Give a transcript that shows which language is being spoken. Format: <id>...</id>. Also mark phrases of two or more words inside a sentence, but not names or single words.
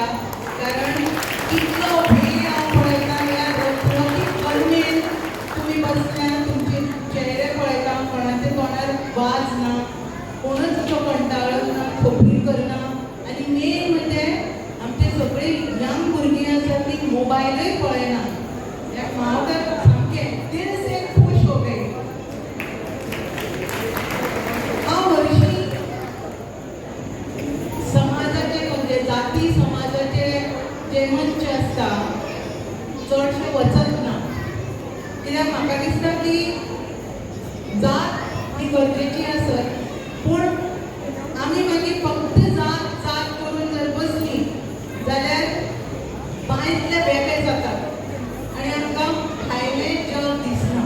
<kok>कारण इतलो भेळ हांव पळयता ह्या रखरखीत कणमेन तुमी बसल्या. तुमचे चेहरे पळयता, कोणाच्या तोंडार वाज ना, कोणूच असो कंटाळत ना, खबरी करना. आनी मेन म्हणजे आमचे सगळे यंग भुरगीं आसा ती मोबायलूय पळयना. हांव तर सामकें</kok> <hi>दिल से खूश हो गई.</hi> <kok>हांव हरशीं समाजाचे म्हणजे जाती समाजाचे जे मंच आसता दिसता की जात ही गरजेची आसत, पूण आमी मागीर फक्त जात जात करून जर बसली जाल्यार बायतले बेबे जातात आनी आमकां भायलें जग दिसना.</kok>